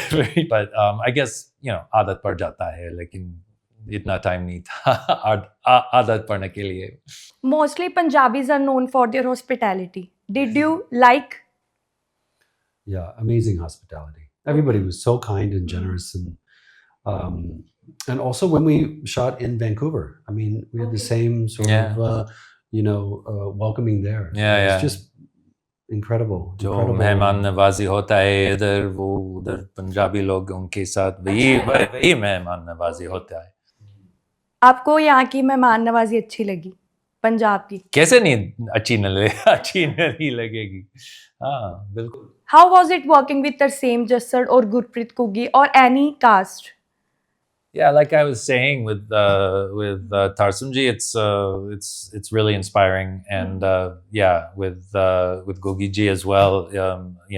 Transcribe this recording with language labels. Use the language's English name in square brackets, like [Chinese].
[English] But I guess [Hindi] आदत पड़ जाता है, लेकिन इतना टाइम नहीं था आदत पड़ने के लिए. [English] Mostly Punjabis are known for their hospitality. Did you like? Yeah, amazing hospitality. Everybody was so kind and generous, and also when we shot in Vancouver, I mean, we had the same sort of welcoming there. Yeah. It's just incredible. [Hindi] जो मेहमान नवाजी होता है इधर, वो उधर पंजाबी लोग उनके साथ वही मेहमान नवाजी होता है. आपको यहाँ की मेहमान नवाजी अच्छी लगी पंजाब की? कैसे नहीं अच्छी नहीं लगेगी. हाँ, बिल्कुल. [English] How was it working with Tarseem Jassar or Gurpreet Kugi or any cast? Yeah, like I was saying with Tarsum ji, it's really inspiring, and with Gogi ji as well.